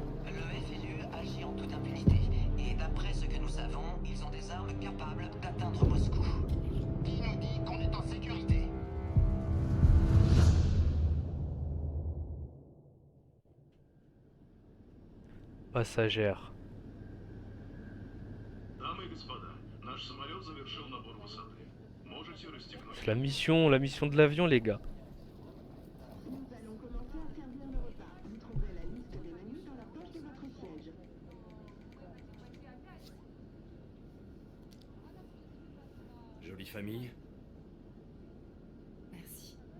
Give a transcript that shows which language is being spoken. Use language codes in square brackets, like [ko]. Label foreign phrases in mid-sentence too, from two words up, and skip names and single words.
[fr] Le FLU agit en toute impunité et d'après ce que nous savons, ils ont des armes capables d'atteindre Moscou. Qui nous dit qu'on est en sécurité? Passagère. [ru] Дамы и господа, наш самолет завершил набор высоты. Можете расстегнуть. [fr] C'est la mission de l'avion, les gars. Nous allons commencer à servir le repas. Vous trouverez la liste des menus dans la poche de votre siège. Jolie famille. Merci.